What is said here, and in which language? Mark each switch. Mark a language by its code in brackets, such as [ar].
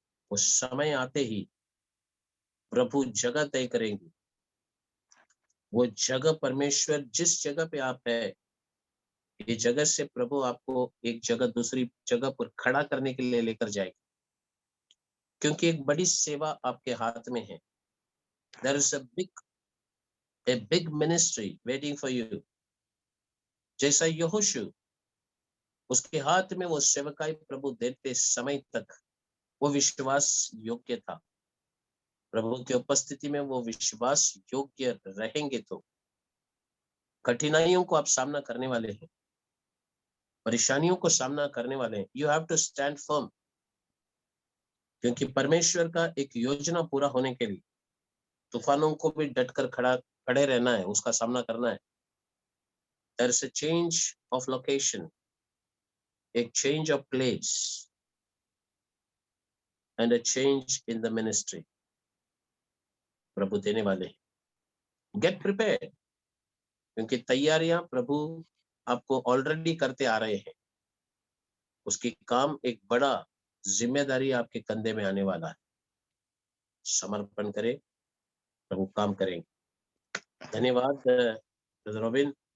[hi] उस समय आते ही प्रभु जगह तय करेंगे। वो जगह परमेश्वर जिस जगह पे आप है, ये जगह से प्रभु आपको एक जगह दूसरी जगह पर खड़ा करने के लिए लेकर जाएगा, क्योंकि एक बड़ी सेवा आपके हाथ में है। [en] There is a big ministry waiting for you। [hi] जैसा यहोशू, उसके हाथ में वो सेवकाई प्रभु देते समय तक वो विश्वास योग्य था। प्रभु की उपस्थिति में वो विश्वास योग्य रहेंगे तो कठिनाइयों को आप सामना करने वाले हैं, परेशानियों को सामना करने वाले हैं। [en] you have to stand firm, [hi] क्योंकि परमेश्वर का एक योजना पूरा होने के लिए तूफानों को भी डटकर खड़े रहना है, उसका सामना करना है। [en] There is a change of location, a change of place and a change in the ministry [hi] प्रभु देने वाले हैं। [en] Get prepared, [hi] क्योंकि तैयारियां प्रभु आपको ऑलरेडी करते आ रहे हैं। उसकी काम एक बड़ा जिम्मेदारी आपके कंधे में आने वाला है। समर्पण करें, प्रभु काम करेंगे। धन्यवाद ब्रदर रॉबिन।